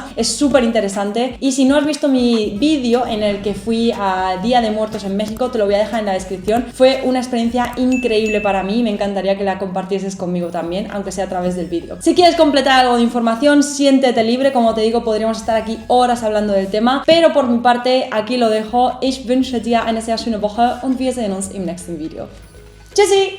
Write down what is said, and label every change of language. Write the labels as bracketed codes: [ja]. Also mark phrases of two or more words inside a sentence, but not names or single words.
[es] Es súper interesante y si no has visto mi vídeo en el que fui a Día de Muertos en México, te lo voy a dejar en la descripción. Fue una experiencia increíble para mí y me encantaría que la compartieses conmigo también, aunque sea a través del vídeo. Si quieres completar algo de información, siéntete libre. Como te digo, podríamos estar aquí horas hablando del tema, pero por mi parte aquí lo dejo. [de] Ich wünsche dir eine sehr schöne Woche und wir sehen uns im nächsten Video. Tschüssi!